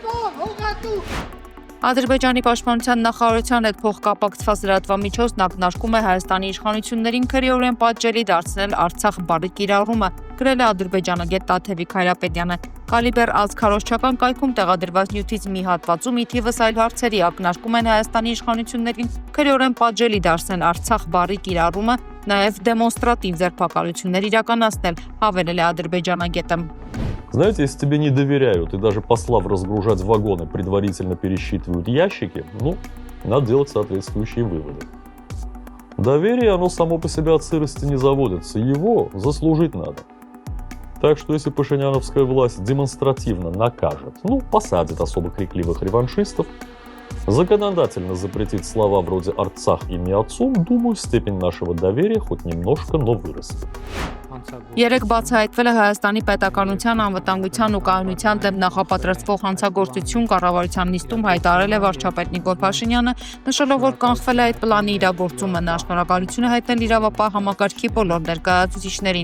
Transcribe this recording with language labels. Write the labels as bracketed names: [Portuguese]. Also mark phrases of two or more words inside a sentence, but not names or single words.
[Armenian] Ադրբեջանի պաշտպանության նախարարության հետ փոխկապակցված լրատվամիջոցն ակնարկում է Հայաստանի իշխանություններին քրեորեն պատժելի դարձնել Արցախ բառի կիրառումը, գրել է ադրբեջանագետ Տաթևիկ Հայրապետյանը։ Կալիբեր ազգքարոզչական կայքում տեղադրված նյութից մի հատվածում ի թիվս այլ հարցերի ակնարկում են Հայաստանի իշխանություններին քրեորեն պատժելի դարձնել Արցախ բառի կիրառումը, նաև դեմոնստրատիվ ձերբակալություններ իրականացնել, հավելել է ադրբեջանագետը։ [Russian] Знаете, если тебе не доверяют и даже послав разгружать вагоны предварительно пересчитывают ящики, ну, надо делать соответствующие выводы. Доверие, оно само по себе от сырости не заводится, его заслужить надо. Так что если пашиняновская власть демонстративно накажет, ну, посадит особо крикливых реваншистов, законодательно запретит слова вроде «Арцах» и «не отцом», думаю, степень нашего доверия хоть немножко, но вырастет. [Armenian] Երեք բացահայտվել է Հայաստանի պետականության անվտանգության ու կայունության դեմ նախապատրաստվող հանցագործություն կառավարության նիստում հայտարարել է վարչապետ Նիկոլ Փաշինյանը, նշելով, որ կանխվել է այդ պլանի իրագործումը, նա շնորհակալություն է հայտնել իրավապահ համակարգի բոլոր ներկայացուցիչներին։